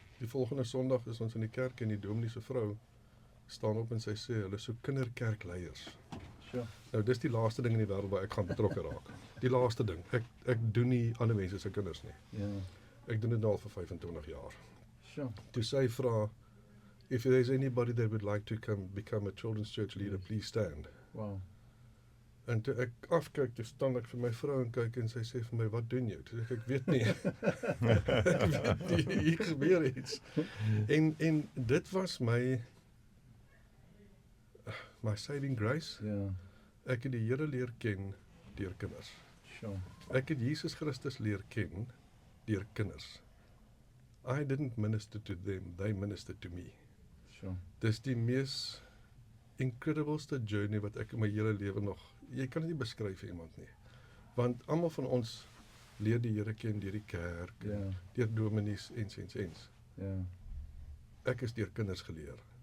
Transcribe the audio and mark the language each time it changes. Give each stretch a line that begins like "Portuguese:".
Afrikaans: Die volgende Sondag is ons in die kerk en die dominee se vrou staan op en sy sê, hulle is so kinderkerkleiers.
English: Sure.
Afrikaans: Nou, dis die laaste ding in die wêreld waar ek gaan betrokke raak. Die laaste ding. Ek doen nie ander mense se kinders nie. Ja. Ek doen dit nou al vir 25 jaar.
English: Sure.
Afrikaans: Toe sy vra,
English: if there's anybody that would like to become a children's church leader, please stand. Wow.
Afrikaans: En toe ek afkyk, toe staan ek vir my vrou en kyk en sy sê vir my, wat doen jy? Toe sê ek weet nie. Ek weet nie, hier gebeur iets. En dit was my
English: saving grace.
Afrikaans: Ja. Ek het die Here leer ken deur kinders.
English: Sure.
Afrikaans: Ek het Jesus Christus leer ken deur kinders.
English: I didn't minister to them, they ministered to me. Sure.
Afrikaans: Dis die mees incredibelste journey wat ek in my hele lewe nog, jy kan dit nie beskryf vir iemand nie. Want almal van ons leer die Here ken deur die kerk, Ja. deur dominees ens. Ja. Ek is deur kinders geleer.